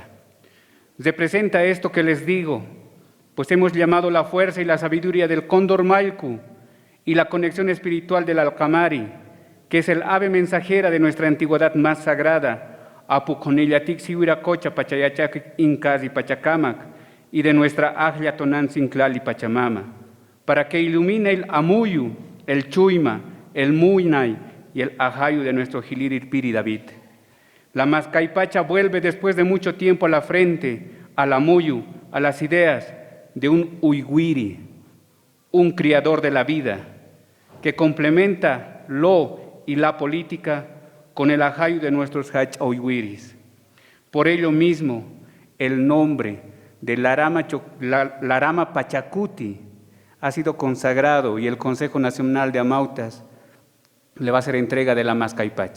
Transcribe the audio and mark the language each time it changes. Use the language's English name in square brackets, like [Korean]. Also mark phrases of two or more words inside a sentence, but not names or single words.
[Spanish] Representa esto que les digo, pues hemos llamado la fuerza y la sabiduría del cóndor Malcu y la conexión espiritual del Alcamari, que es el ave mensajera de nuestra antigüedad más sagrada, Apuconillatic Siwiracocha Pachayachac Incas y Pachacamac, y de nuestra Aglia Tonan Sinclal y Pachamama, para que ilumine el Amuyu, el Chuyma, el Muynay y el Ajayu de nuestro Gilirirpiri David. La mascaipacha vuelve después de mucho tiempo a la frente, al Amuyu, a las ideas de un Uiguiri, un criador de la vida, que complementa lo y la política con el ajayu de nuestros Hach Uiguiris. Por ello mismo, el nombre de Larama Pachacuti ha sido consagrado y el Consejo Nacional de Amautas le va a hacer entrega de la Mascaipacha.